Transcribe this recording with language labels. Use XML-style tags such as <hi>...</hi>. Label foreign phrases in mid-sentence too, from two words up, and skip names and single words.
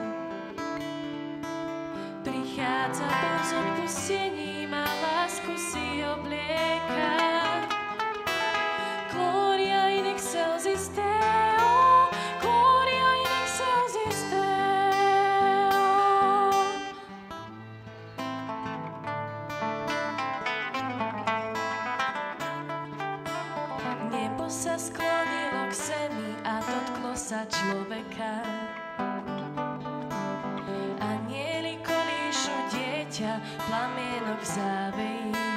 <sk>Prichádza Boh s odpustením a lásku si oblieka.</sk> <la>Gloria in excelsis Deo, gloria in excelsis Deo.</la> <sk>Nebo sa sklonilo k zemi a dotklo sa človeka. Anjeli kolíšu dieťa, plamienok závejí.</sk>